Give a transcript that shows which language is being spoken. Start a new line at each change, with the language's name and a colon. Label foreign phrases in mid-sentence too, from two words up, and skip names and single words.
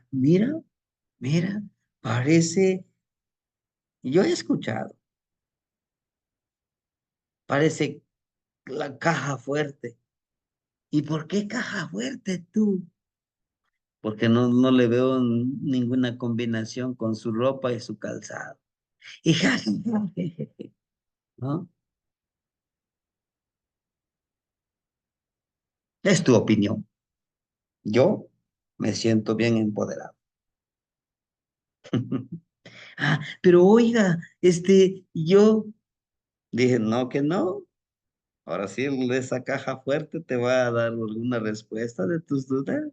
Spanish: Mira, mira, parece, yo he escuchado, parece la caja fuerte. ¿Y por qué caja fuerte tú? Porque no le veo ninguna combinación con su ropa y su calzado. Y ja, ja, ja, je, je, je, ¿no? Es tu opinión. Yo me siento bien empoderado. Ah, pero oiga, yo dije, no, que no. Ahora sí, esa caja fuerte te va a dar alguna respuesta de tus dudas.